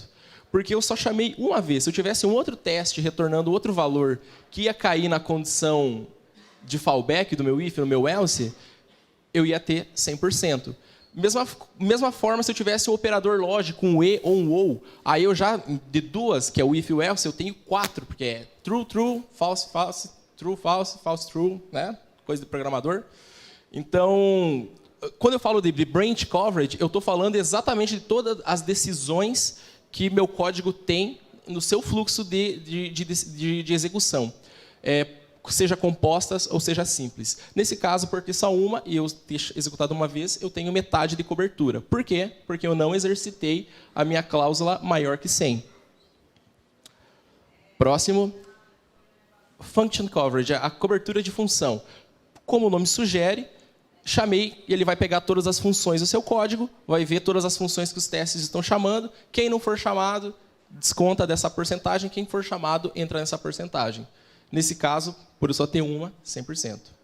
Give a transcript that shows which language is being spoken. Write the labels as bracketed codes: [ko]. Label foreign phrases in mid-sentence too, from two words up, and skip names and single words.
[pt] Porque eu só chamei uma vez. Se eu tivesse um outro teste retornando outro valor que ia cair na condição de fallback do meu if, no meu else, eu ia ter 100%. Mesma forma, se eu tivesse um operador lógico, um e ou um ou, aí eu já, de duas, que é o if e o else, eu tenho 4, porque é [en] true, true, false, false, true, false, false, true, [pt] né? Coisa de programador. Então, quando eu falo de [en] branch coverage, [pt] eu estou falando exatamente de todas as decisões que meu código tem no seu fluxo de execução. Seja compostas ou seja simples. Nesse caso, por ter só uma e eu ter executado uma vez, eu tenho metade de cobertura. Por quê? Porque eu não exercitei a minha cláusula maior que 100. Próximo. [en] Function coverage, [pt] a cobertura de função. Como o nome sugere, chamei e ele vai pegar todas as funções do seu código, vai ver todas as funções que os testes estão chamando. Quem não for chamado, desconta dessa porcentagem. Quem for chamado, entra nessa porcentagem. Nesse caso, por eu só ter uma, 100%.